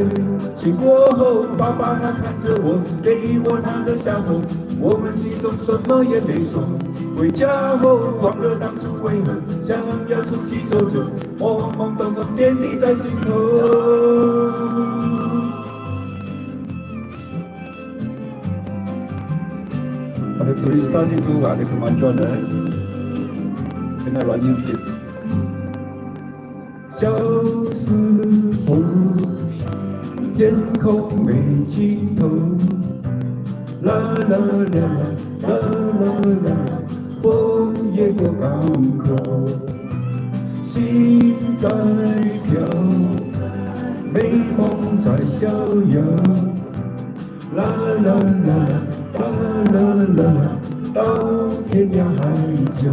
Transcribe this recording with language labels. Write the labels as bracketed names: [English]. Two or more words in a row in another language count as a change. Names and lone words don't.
[Chinese] 经过后，爸爸他看着我，给我他的下头，我们心中什么也没说。回家后忘了当初为何想要出去走走，懵懵懂懂点滴在心头。 [Malay] Ada tulisan itu ada kemajuan kena rajin sikit. [Chinese] 小时候天空没尽头，啦啦啦啦啦啦，风越过港口，心在飘，美梦在逍遥，啦啦啦啦啦啦啦，到天涯海角。